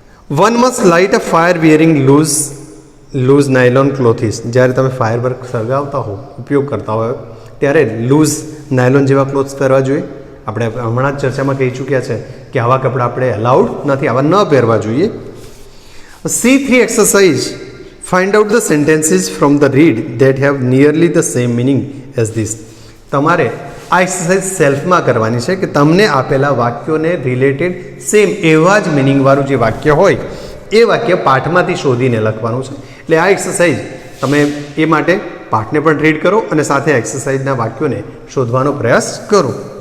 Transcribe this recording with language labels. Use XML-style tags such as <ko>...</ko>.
<en>One must light a fire wearing loose nylon clothes.</en> <gu>જ્યારે તમે fire work સળગાવતા હો, ઉપયોગ કરતા હોય ત્યારે લૂઝ નાયલોન જેવા ક્લોથ્સ પહેરવા જોઈએ. આપણે હમણાં જ ચર્ચામાં કહી ચૂક્યા છે કે આવા કપડાં આપણે અલાઉડ નથી, આવા ન પહેરવા જોઈએ.</gu> <en>C3 exercise. Find out the sentences from the read that have nearly the same meaning as this.</en> <gu>તમારે આ એક્સરસાઇઝ સેલ્ફમાં કરવાની છે કે તમને આપેલા વાક્યોને રિલેટેડ સેમ એવા જ મિનિંગવાળું જે વાક્ય હોય એ વાક્ય પાઠમાંથી શોધીને લખવાનું છે. એટલે આ એક્સરસાઇઝ તમે એ માટે પાઠને પણ રીડ કરો અને સાથે એક્સરસાઇઝના વાક્યોને શોધવાનો પ્રયાસ કરો.</gu>